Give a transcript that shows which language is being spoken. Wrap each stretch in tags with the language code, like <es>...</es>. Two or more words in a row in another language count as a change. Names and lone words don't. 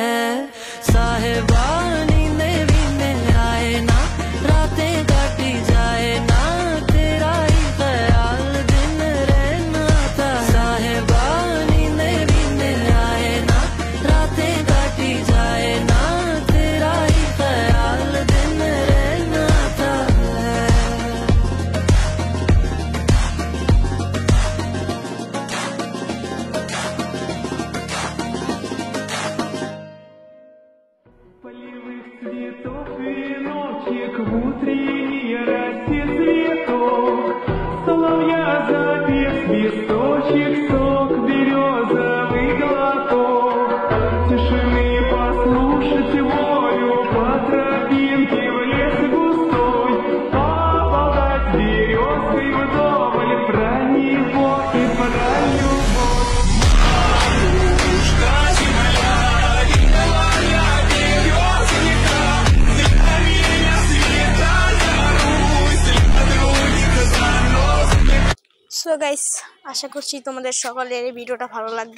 <hi>साहिबा नींदे वींदे आए ना, रातें काटी जाए ना, तेरा ही ख्याल दिन रहन आता है। साहिबा नींदे वींदे आए ना, रातें काटी जाए ना, तेरा ही ख्याल दिन रहन आता है।</hi> <ru>Полевых цветов веночек, в утренней росе цветок, соловья запев, свисточек, сок, березовый глоток, тишины послушать волю по тропинке в лес густой, поболтать с березкой вдоволь про него и про любовь.</ru> <en>so guys,</en> <bn>আশা করছি তোমাদের সকলের এই ভিডিওটা ভালো লাগবে।</bn>